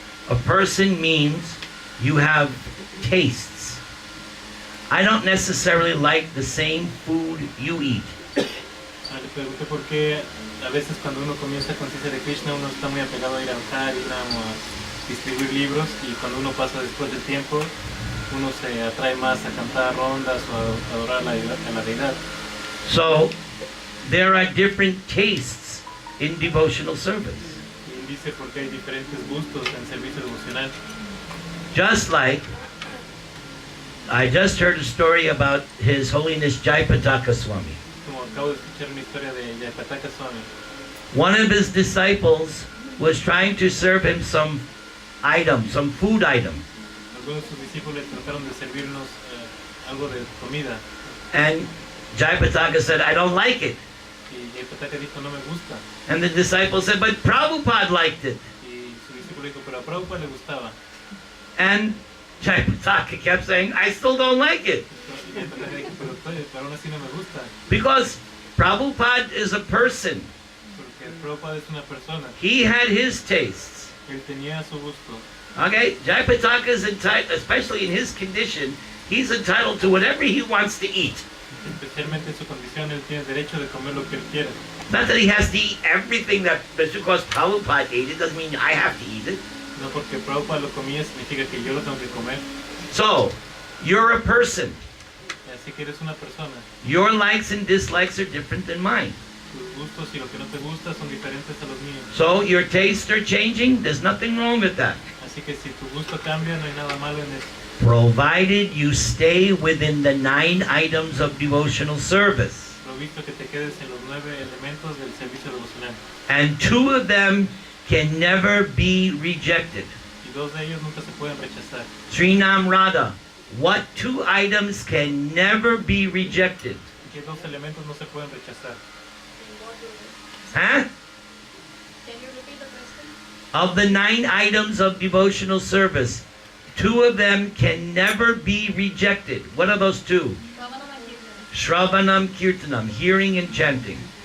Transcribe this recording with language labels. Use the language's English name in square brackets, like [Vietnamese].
[English] A person means you have tastes. I don't necessarily like the same food you eat. [Spanish] Le pregunté por qué a veces cuando uno comienza a conciencia de Krishna uno está muy apegado a ir al Harinam o a distribuir libros, y cuando uno pasa después del tiempo uno se atrae más a cantar rondas o a adorar a la deidad. [English] So there are different tastes in devotional service. [Spanish] Y dice porque hay diferentes gustos en servicio devocional. [English] Just like I just heard a story about His Holiness Jayapataka Swami. [Spanish] Como acabo de escuchar una historia de Jayapataka Swami. [English] One of his disciples was trying to serve him some item, some food item. [Spanish] Algunos de sus discípulos trataron de servirnos algo de comida. [English] And Jayapataka said, I don't like it. [Spanish] Y Jayapataka dijo, no me gusta. [English] And the disciple said, but Prabhupada liked it. [Spanish] Y su discípulo dijo, pero a Prabhupada le gustaba. [English] And Jayapataka kept saying, I still don't like it. [Spanish] Y Jayapataka dijo, pero aún así no me gusta. [English] Because Prabhupada is a person. [Spanish] Porque Prabhupada es una persona. [English] He had his tastes. [Spanish] Él tenía su gusto. [English] Okay? Jayapataka is entitled, especially in his condition, he's entitled to whatever he wants to eat. [Spanish] Especialmente en su condición, él tiene derecho de comer lo que él quiera. [English] Not that he has to eat everything that, just because Prabhupada ate it, doesn't mean I have to eat it. [Spanish] No porque Prabhupada lo comía significa que yo lo tengo que comer. [English] So, you're a person. [Spanish] Así que eres una persona. [English] Your likes and dislikes are different than mine. [Spanish] Tus gustos y lo que no te gusta son diferentes a los míos. [English] So, your tastes are changing. There's nothing wrong with that. [Spanish] Así que si tu gusto cambia, no hay nada malo en eso. [English] Provided you stay within the 9 items of devotional service. [Spanish] Provisto que te quedes en los 9 elementos del servicio devocional. [English] And 2 of them can never be rejected. [Spanish] Y 2 de ellos nunca se pueden rechazar. [English] Srinam Radha, what 2 items can never be rejected? [Spanish] ¿Qué 2 elementos no se pueden rechazar? [English] Huh? Can you repeat the question? Of the 9 items of devotional service, 2 of them can never be rejected. What are those 2? Shravanam Kirtanam, hearing and chanting.